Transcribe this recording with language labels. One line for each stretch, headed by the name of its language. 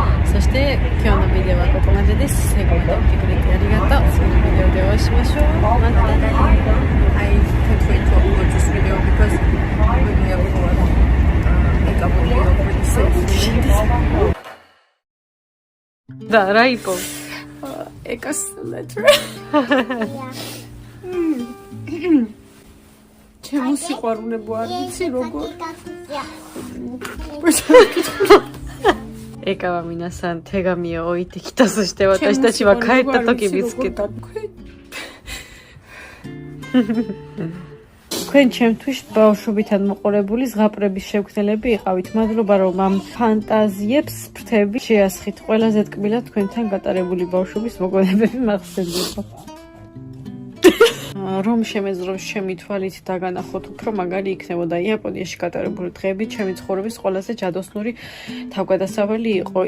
Japanese: そして今日のビデオはここまでです。最後まで見てくれてありがとう。次のビデオでお会いしましょう。またね。
English: I can't wait to upload this video because we have Eka will be already safe. だライコン。 Eka's letter.
Georgian: ჩემო სიყვარულებო არ ვიცი როგორ.
Japanese: Eka minasan, tegamiを置いてきた。そして私たちは帰った時見つけた。
Georgian: თქვენ ჩემთვის ბავშვობიდან მოყოლებული ზღაპრების შექმნელები იყავით. მადლობა რომ ამ ფანტაზიებს ფრთები შეასხით. ყველაზე ტკბილად თქვენთან გატარებული ბავშვობის მოგონებები მახსენდება. რომ შემეძრო ჩემი თვალით დაგანახოთ უფრო მაგარი იქნებოდა იაპონიაში გატარებული დღეები ჩემი ცხოვრების ყველაზე ჯადოსნური თავგადასავალი იყო.